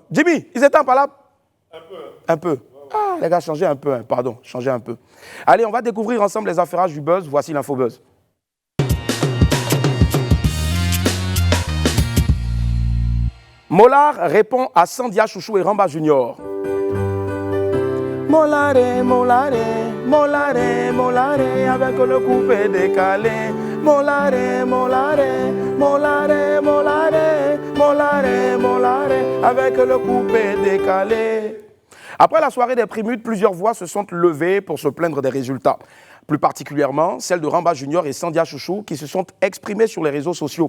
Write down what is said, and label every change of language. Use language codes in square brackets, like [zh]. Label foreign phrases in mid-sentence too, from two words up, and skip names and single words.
[fr] Jimmy, ils étaient en palabre? Un peu. Un peu. Ah, les gars, changez un peu. Hein. Pardon, changez un peu. Allez, on va découvrir ensemble les affairages du buzz. Voici l'info buzz. Mollard répond à Sandia Chouchou et Ramba Junior. Mollare, mollare, mollare, mollare, avec le coupé décalé. Mollare, mollare, mollare, mollare, mollare, mollare, avec le coupé décalé. Après la soirée des Primutes, plusieurs voix se sont levées pour se plaindre des résultats. Plus particulièrement, celle de Ramba Junior et Sandia Chouchou qui se sont exprimés sur les réseaux sociaux.